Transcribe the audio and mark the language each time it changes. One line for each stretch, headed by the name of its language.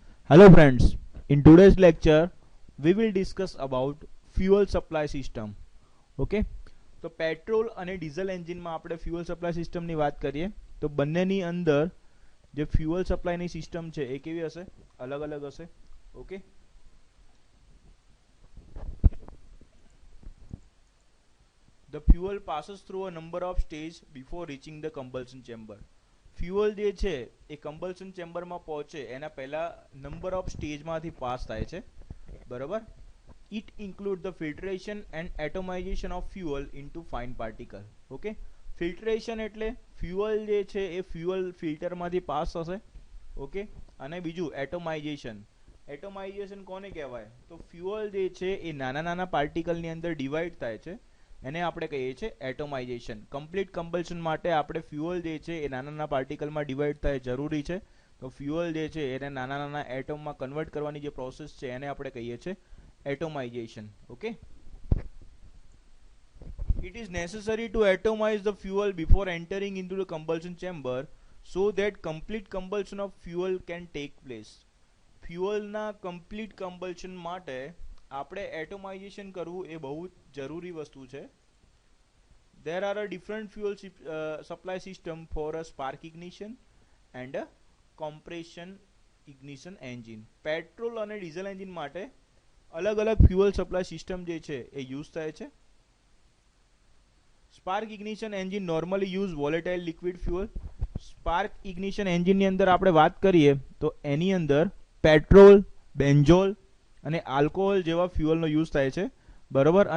English: Hello friends, in today's lecture we will discuss about fuel supply system.
Gujarati: Okay, તો petrol અને diesel એન્જિનમાં આપણે fuel supply સિસ્ટમની વાત કરીએ તો બંનેની અંદર જે ફ્યુઅલ સપ્લાયની સિસ્ટમ છે એ કેવી હશે? અલગ અલગ હશે.
English: Okay, the fuel passes through a number of stages before reaching the combustion chamber.
Gujarati: Fuel જે છે એ કમ્બલ્શન ચેમ્બરમાં પહોંચે એના પહેલા નંબર ઓફ સ્ટેજમાંથી પાસ થાય છે, બરોબર.
English: It include the filtration and atomization of fuel into fine particle.
Gujarati: Okay, filtration એટલે ફ્યુઅલ જે છે એ ફ્યુઅલ ફિલ્ટરમાંથી પાસ થશે. ઓકે, અને બીજું એટોમાઇઝેશન. એટોમાઇઝેશન કોને કહેવાય? તો ફ્યુઅલ જે છે એ નાના નાના પાર્ટિકલની અંદર ડિવાઈડ થાય છે, એને આપણે કહીએ છીએ એટોમાઇઝેશન. કમ્પ્લીટ કમ્બલ્શન માટે આપણે ફ્યુઅલ જે છે એ નાના નાના પાર્ટિકલમાં ડિવાઈડ થાય જરૂરી છે. તો ફ્યુઅલ જે છે એને નાના નાના એટમમાં કન્વર્ટ કરવાની જે પ્રોસેસ છે એને આપણે કહીએ છીએ એટોમાઇઝેશન.
English: Okay, it is necessary to atomize the fuel before entering into the combustion chamber so that complete combustion of fuel can take place.
Gujarati: ફ્યુઅલના complete કમ્બલ્શન માટે આપણે એટોમાઇઝેશન કરવું એ બહુ જરૂરી વસ્તુ છે.
English: There are a different fuel supply system for a spark ignition and a compression ignition engine.
Gujarati: Petrol અને diesel engine માટે અલગ અલગ ફ્યુઅલ સપ્લાય સિસ્ટમ જે છે એ યુઝ થાય છે.
English: Spark ignition engine normally use volatile liquid fuel.
Gujarati: Spark ignition એન્જિનની અંદર આપણે વાત કરીએ તો એની અંદર પેટ્રોલ, બેન્ઝોલ અને આલ્કોહોલ જેવા ફ્યુઅલનો યુઝ થાય છે, બરોબર.